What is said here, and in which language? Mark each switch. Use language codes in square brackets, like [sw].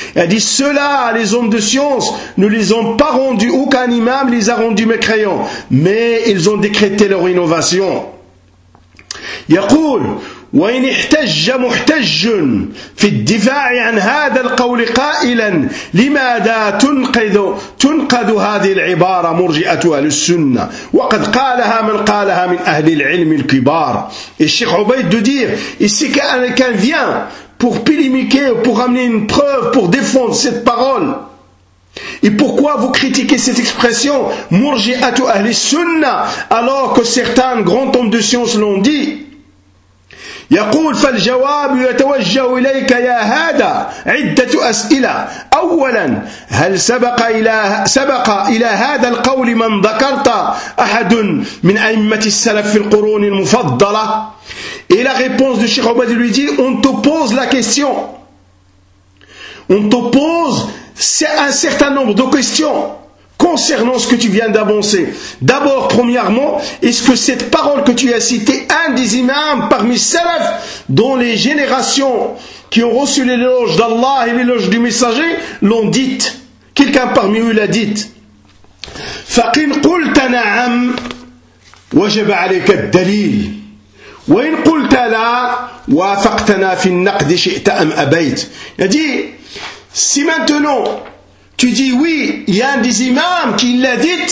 [fr] Elle dit cela, les hommes de science ne les ont pas rendus, aucun imam les a rendus mécréants, mais ils ont décrété leur innovation. [ar] Yaqoul. وإن احتج محتج في الدفاع عن هذا القول قائلا لماذا تنقذ هذه العبارة مرجئة أهل السنة وقد قالها من قالها من أهل العلم الكبار الشيخ عبيد دودير [fr] ici quelqu'un vient pour polémiquer pour amener une preuve pour défendre cette parole. Et pourquoi vous critiquez cette expression [ar] مرجئة أهل السنة [fr] alors que certains grands hommes de science l'ont dit? [ar] يقول فالجواب يتوجه إليك يا هذا عدة أسئلة أولا هل سبق إلى هذا القول من ذكرت أحد من أئمة السلف في القرون المفضلة [fr] Et la réponse de Cheikh Obadi lui dit on te pose un certain nombre de questions concernant ce que tu viens d'avancer. D'abord, premièrement, est-ce que cette parole que tu as citée, un des imams parmi salaf, dont les générations qui ont reçu l'éloge d'Allah et l'éloge du messager, l'ont dite? Quelqu'un parmi eux l'a dite. [ar] فَقِنْ قُلْتَ نَعَمْ وَجَبَ عَلَيْكَ الدَّلِيلِ وَإِنْ قُلْتَ لَا وَافَقْتَنَا فِي النَّقْدِ شِئْتَ أَمْ أَبَيْتَ. [fr] Il a dit, si maintenant tu dis oui, il y a un des imams qui l'a dit,